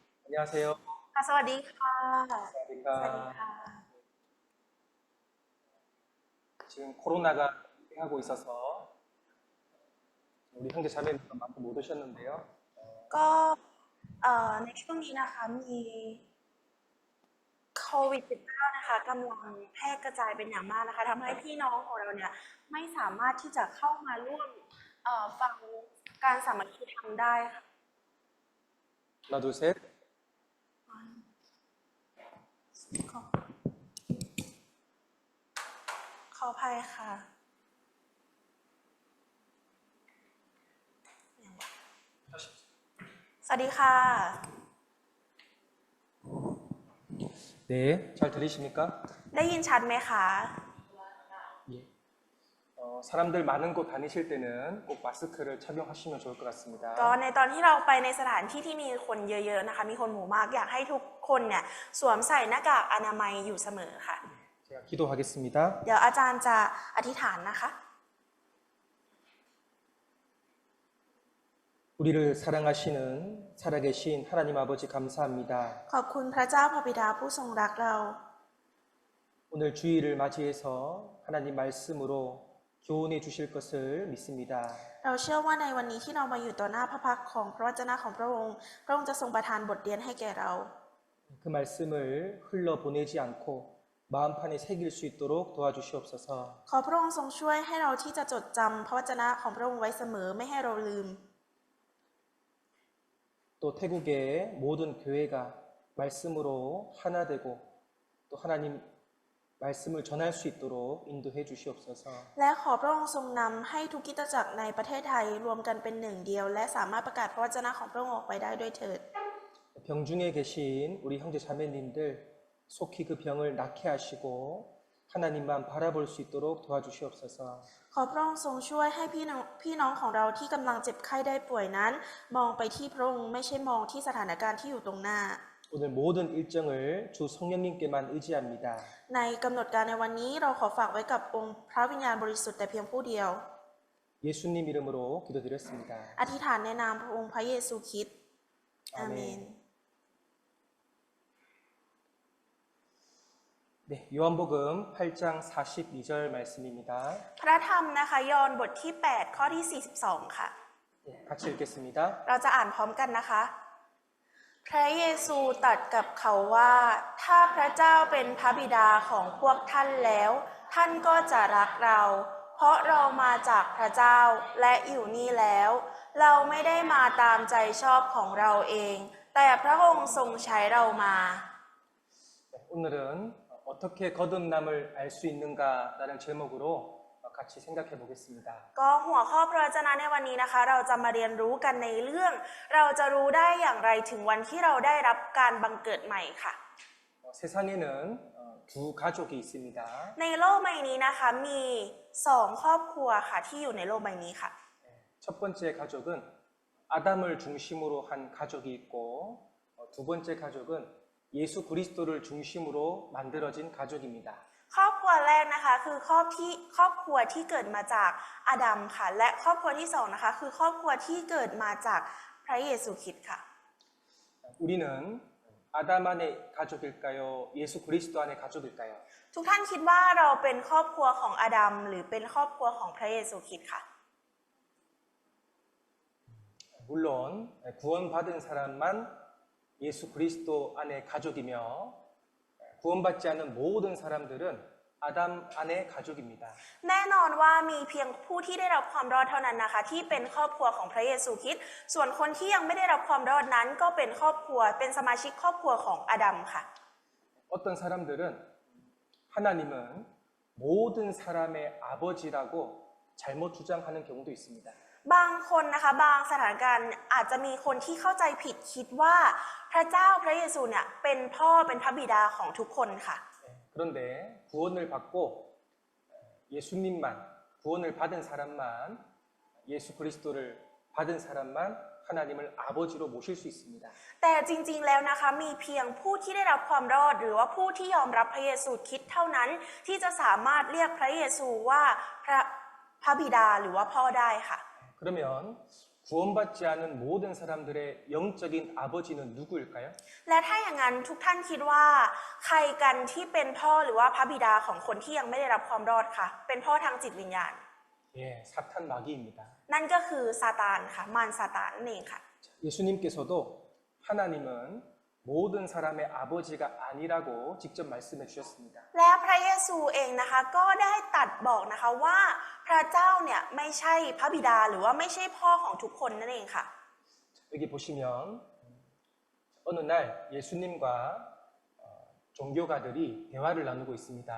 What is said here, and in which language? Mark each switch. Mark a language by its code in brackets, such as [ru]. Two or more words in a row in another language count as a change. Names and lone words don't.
[ko] 안녕하세요. [th] ค่ะสวัสดีค่ะสวัสดีค่ะ สวัสดีค่ะ. [ko] 지금 코로나가 하고 있어서 우리 형제 자매님도 많고 못 오셨는데요. [th] ก็ในช่วงนี้นะคะมีโควิด19นะคะกำลังแพร่กระจายเป็นอย่างมากนะคะทำให้พี่น้องของเราเนี่ยไม่สามารถที่จะเข้ามาร่วมฟังการสามัคคีธรรมได้ค่ะ [ko] 하나, 둘, 셋. [th] ขอขออภัยค่ะสวัสดีค่ะ [ko] 네, 잘 들리십니까? [th] ได้ยินชัดไหมคะ [ko] 예. 사람들 많은 곳 다니실 때는 꼭 마스크를 착용하시면 좋을 것 [th] ก็ [ko] 같습니다. [th] ในตอนที่เราไปในสถานที่ที่มีคนเยอะๆนะคะมีคนหมู่มากอยากให้ทุกคนเนี่ยสวมใส่หน้ากากอนามัยอยู่เสมอค่ะ [ko] 제가 기도하겠습니다. [th] เดี๋ยวอาจารย์จะอธิษฐานนะคะ [ko] 우리를 사랑하시는 살아계신 하나님 아버지 감사합니다. [th] ขอบคุณพระเจ้าพระบิดาผู้ทรงรักเรา [ko] 오늘 주일을 맞이해서 하나님 말씀으로 교훈해 주실 것을 믿습니다. [th] เราเชื่อว่าในวันนี้ที่เรามาอยู่ต่อหน้าพระพักตร์ของพระวจนะของพระองค์พระองค์จะทรงประทานบทเรียนให้แก่เรา [ko] 그 말씀을 흘러보내지 않고 마음판에 새길 수 있도록 도와주시옵소서. [th] ขอพระองค์ทรงช่วยให้เราที่จะจดจำพระวจนะของพระองค์ไว้เสมอไม่ให้เราลืม [ko] 또 태국의 모든 교회가 말씀으로 하나 되고 또 하나님 말씀을 전할 수 있도록 인도해 주시옵소서. [th] และขอพระองค์ทรงนำให้ทุกคริสตจักรในประเทศไทยรวมกันเป็นหนึ่งเดียวและสามารถประกาศพระวจนะของพระองค์ออกไปได้ด้วยเถิด [ko] 병중에 계신 우리 형제 자매님들 속히 그 병을 낫게 하시고 하나님만 바라볼 수 있도록 도와주시옵소서. [th] ขอพระองค์ทรงช่วยให้พี่น้องของเราที่กำลังเจ็บไข้ได้ป่วยนั้น มองไปที่พระองค์ไม่ใช่มองที่สถานการณ์ที่อยู่ตรงหน้า [ko] 오늘 모든 일정을 주 성령님께만 의지합니다. [th] ในกำหนดการในวันนี้เราขอฝากไว้กับองค์พระวิญญาณบริสุทธิ์แต่เพียงผู้เดียว [ko] 예수님 이름으로 기도드렸습니다. [th] อธิษฐานในนามพระองค์พระเยซูคริสต์อาเมน [ko] 네, 요한복음 8장 42절 말씀입니다. [th] พระธรรมนะคะยอห์นบทที่8ข้อที่42ค่ะ [ko] 네, 같이 읽겠습니다. [th] เราจะอ่านพร้อมกันนะคะ พระเยซูตรัสกับเขาว่าถ้าพระเจ้าเป็นพระบิดาของพวกท่านแล้ว ท่านก็จะรักเรา เพราะเรามาจากพระเจ้าและอยู่นี่แล้ว เราไม่ได้มาตามใจชอบของเราเอง แต่พระองค์ทรงใช้เรามา [ko] 네, 오늘은 어떻게 거듭남을 알 수 있는가라는 제목으로 같이 생각해 보겠습니다. [th] ก็หัวข้อพระวจนะในวันนี้นะคะ เราจะมาเรียนรู้กันในเรื่อง เราจะรู้ได้อย่างไรถึงวันที่เราได้รับการบังเกิดใหม่ค่ะ [ko] 세상에는 두 가족이 있습니다. [th] ในโลกใบนี้นะคะมี2ครอบครัวค่ะที่อยู่ในโลกใบนี้ค่ะ [ko] 첫 번째 가족은 아담을 중심으로 한 가족이 있고 두 번째 가족은 예수 그리스도를 중심으로 만들어진 가족입니다. [th] ครอบครัวแรกนะคะคือครอบครัวที่เกิดมาจากอาดัมค่ะและครอบครัวที่สองนะคะคือครอบครัวที่เกิดมาจากพระเยซูคริสต์ค่ะ [ko] 우리는 아담 안의 가족일까요? 예수 그리스도 안의 가족일까요? [th] ทุกท่านคิดว่าเราเป็นครอบครัวของอาดัมหรือเป็นครอบครัวของพระเยซูคริสต์ค่ะ [ko] 물론 구원받은 사람만 예수 그리스도 안의 가족이며 구원받지 않은 모든 사람들은 아담 안의 가족입니다. [th] แน่นอนว่ามีเพียงผู้ที่ได้รับความรอดเท่านั้นนะคะที่เป็นครอบครัวของพระเยซูคริสต์ส่วนคนที่ยังไม่ได้รับความรอดนั้นก็เป็นครอบครัวเป็นสมาชิกครอบครัวของอาดัมค่ะ [ko] 어떤 사람들은 하나님은 모든 사람의 아버지라고 잘못 주장하는 경우도 있습니다. [th] บางคนนะคะบางสถานการณ์อาจจะมีคนที่เข้าใจผิดคิดว่าพระเจ้าพระเยซูเนี่ยเป็นพ่อเป็นพระบิดาของทุกคนค่ะ [ko] 그런데 구원을 받고 예수님만 구원을 받은 사람만 예수 그리스도를 받은 사람만 하나님을 아버지로 모실 수 있습니다. [th] แต่จริงๆแล้วนะคะมีเพียงผู้ที่ได้รับความรอดหรือว่าผู้ที่ยอมรับพระเยซูคริสต์เท่านั้นที่จะสามารถเรียกพระเยซูว่าพระบิดาหรือว่าพ่อได้ค่ะ [ko] 그러면 구원받지 않은 모든 사람들의 영적인 아버지는 누구일까요? [th] และถ้าอย่างนั้นทุกท่านคิดว่าใครกันที่เป็นพ่อหรือว่าพระบิดาของคนที่ยังไม่ได้รับความรอดค่ะเป็นพ่อทางจิตวิญญาณ [ko] 예, 사탄 마귀입니다. [th] นั่นก็คือซาตานค่ะมารซาตานนั่นเองค่ะ [ko] 예수님께서도 하나님은 모든 사람의 아버지가 아니라고 직접 말씀해 주셨습니다. [th] และพระเยซูเองนะคะก็ได้ตรัสบอกนะคะว่าพระเจ้าเนี่ยไม่ใช่พระบิดาหรือว่าไม่ใช่พ่อของทุกคนนั่นเองค่ะ [ko] 여기 보시면 어느 날 예수님과 종교가들이 대화를 나누고 있습니다.